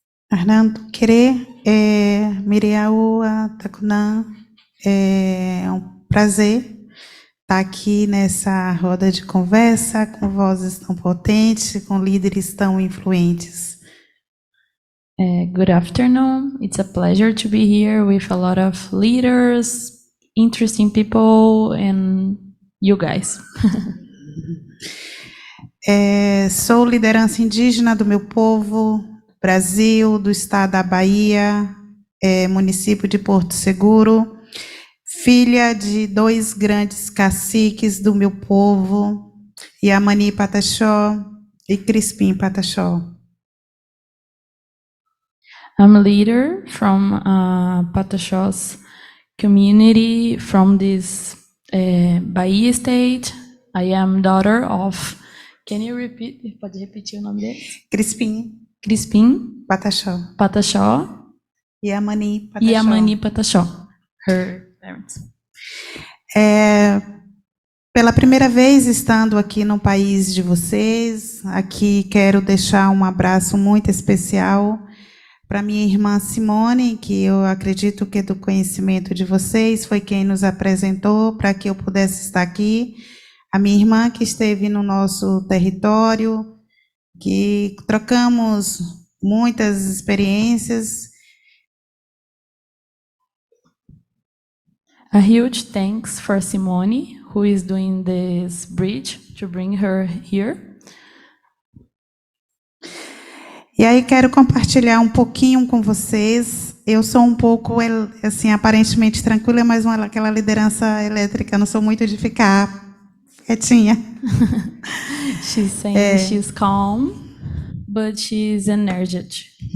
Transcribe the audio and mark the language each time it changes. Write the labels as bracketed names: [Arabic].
[Portuguese] Hernando Querer, Miriaua Takunan, é um prazer estar aqui nessa roda de conversa com vozes tão potentes, com líderes tão influentes. [English] Good afternoon. It's a pleasure to be here with a lot of leaders, interesting people, and you guys. [Portuguese] Sou liderança indígena do meu povo, Brasil, do estado da Bahia, município de Porto Seguro, filha de 2 grandes caciques do meu povo, Yamani Pataxó e Crispim Pataxó. [English] I'm a leader from Pataxó's community from this Bahia state. I am daughter of. Can you repeat? [Portuguese] Pode repetir o nome dele? Crispim Pataxó. Pataxó. Yamani Pataxó. [English] Yamani Pataxó. Her parents. [Portuguese] Pela primeira vez estando aqui no país de vocês, aqui quero deixar um abraço muito especial para minha irmã Simone, que eu acredito que do conhecimento de vocês foi quem nos apresentou para que eu pudesse estar aqui. A minha irmã que esteve no nosso território, que trocamos muitas experiências. [English] A huge thanks for Simone, who is doing this bridge to bring her here. [Portuguese] E aí quero compartilhar um pouquinho com vocês. Eu sou um pouco, assim, aparentemente tranquila, mas aquela liderança elétrica, não sou muito de ficar quietinha. [English] She's saying she's calm, but she's energetic.